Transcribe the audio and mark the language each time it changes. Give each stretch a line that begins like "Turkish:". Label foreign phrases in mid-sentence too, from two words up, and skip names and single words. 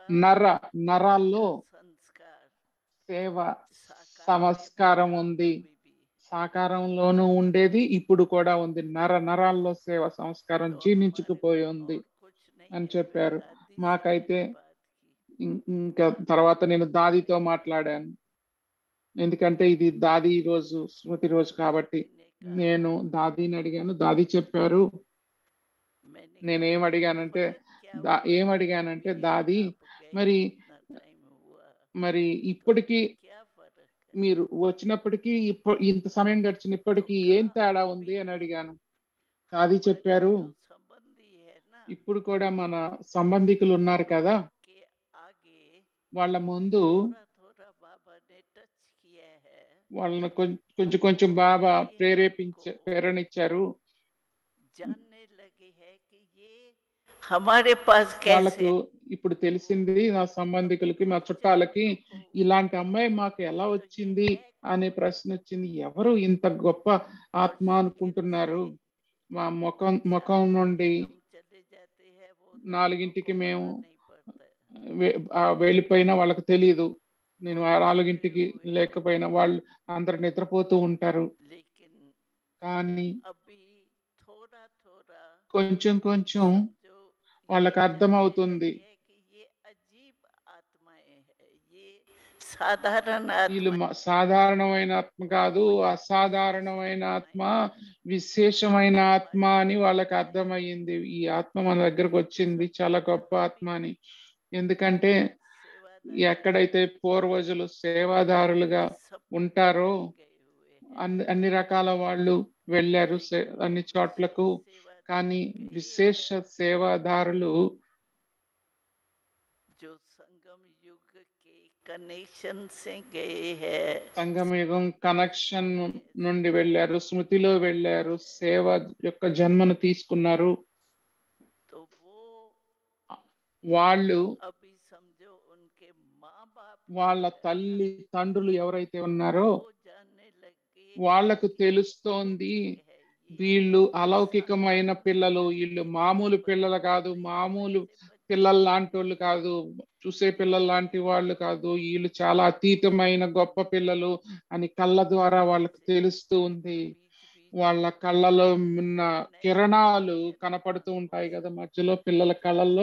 Telugu: నరాల్లో
Hindi: संस्कार
Telugu: సేవ
Hindi: साकार
Telugu: సంస్కారం
Hindi: में
Telugu: ఉంది,
Hindi: अभी भी
Telugu: సాకారంలోనూ ఉండేది, ఇప్పుడు కూడా ఉంది. నరాల్లో సేవ సంస్కారం
Hindi: तो
Telugu: జీర్ణించుకుపోయి
Hindi: हमारे
Telugu: ఉంది
Hindi: और कुछ नहीं
Telugu: అని
Hindi: है,
Telugu: చెప్పారు.
Hindi: दादी से
Telugu: మాకైతే
Hindi: मैंने बात की,
Telugu: ఇంకా తర్వాత నేను దాదితో మాట్లాడాను. ఎందుకంటే ఇది దాది రోజు, స్మృతి రోజు కాబట్టి.
Hindi: दादी ने कहा,
Telugu: నేను దాదీని అడిగాను. దాది చెప్పారు,
Hindi: मैंने
Telugu: నేనేం అడిగానంటే
Hindi: क्या
Telugu: ఏం అడిగానంటే, దాది
Hindi: आप गए
Telugu: మరి
Hindi: इतना टाइम हुआ,
Telugu: మరి ఇప్పటికీ
Hindi: क्या फर्क है?
Telugu: మీరు వచ్చినప్పటికీ ఇంత సమయం గడిచిన ఇప్పటికీ ఏం తేడా ఉంది అని అడిగాను. దాది చెప్పారు,
Hindi: जो संबंधी है ना
Telugu: ఇప్పుడు కూడా మన సంబంధికులు ఉన్నారు కదా,
Hindi: के आगे
Telugu: వాళ్ళ ముందు
Hindi: थोड़ा थोड़ा बाबा ने टच किया है,
Telugu: వాళ్ళని కొంచెం బాబా ప్రేరణించారు.
Hindi: जानने लगे है कि ये हमारे पास
Telugu: వాళ్ళకు
Hindi: कैसे
Telugu: ఇప్పుడు తెలిసింది, నా సంబంధికులకి, మా చుట్టాలకి, ఇలాంటి అమ్మాయి మాకు ఎలా వచ్చింది అనే ప్రశ్న వచ్చింది. ఎవరు ఇంత గొప్ప ఆత్మ అనుకుంటున్నారు? మా ముఖం నుండి
Hindi: हम चले जाते हैं वो
Telugu: 4ంటికి మేము
Hindi: नहीं पड़ता है,
Telugu: వెళ్ళిపోయినా వాళ్ళకి తెలియదు. నేను 4ంటికి లేకపోయినా వాళ్ళు అందరు నిద్రపోతూ ఉంటారు.
Hindi: लेकिन
Telugu: కానీ
Hindi: अभी थोड़ा थोड़ा
Telugu: కొంచెం
Hindi: जो
Telugu: వాళ్ళకి అర్థమవుతుంది,
Hindi: है कि ये अजीब आत्माएं है, ये साधारण
Telugu: వీళ్ళు
Hindi: आत्मा
Telugu: సాధారణమైన ఆత్మ కాదు, అసాధారణమైన ఆత్మ, విశేషమైన ఆత్మ అని వాళ్ళకి అర్థమయ్యింది. ఈ ఆత్మ మన దగ్గరకు వచ్చింది, చాలా గొప్ప ఆత్మ అని. ఎందుకంటే ఎక్కడైతే పూర్వజులు సేవాదారులుగా ఉంటారో అన్ని రకాల వాళ్ళు వెళ్ళారు అన్ని చోట్లకు. కానీ విశేష సేవాదారులు
Hindi: जो संगम युग के कनेक्शन से गए हैं,
Telugu: సంగమయుగం కనెక్షన్ నుండి వెళ్ళారు, స్మృతిలో వెళ్ళారు, సేవ యొక్క జన్మను తీసుకున్నారు.
Hindi: तो वो
Telugu: వాళ్ళు
Hindi: अभी समझो उनके माँ बाप
Telugu: వాళ్ళ తల్లి తండ్రులు ఎవరైతే ఉన్నారో
Hindi: वो जानने लगे
Telugu: వాళ్లకు తెలుస్తోంది,
Hindi: है ये
Telugu: వీళ్ళు అలౌకికమైన పిల్లలు, వీళ్ళు మామూలు పిల్లలు కాదు, మామూలు పిల్లలు లాంటి వాళ్ళు కాదు, చూసే పిల్లలు లాంటి వాళ్ళు కాదు, వీళ్ళు చాలా అతీతమైన గొప్ప పిల్లలు అని కళ్ళ ద్వారా వాళ్ళకి తెలుస్తూ ఉంది. వాళ్ళ కళ్ళలో ఉన్న కిరణాలు కనపడుతూ ఉంటాయి కదా మధ్యలో పిల్లల కళ్ళల్లో.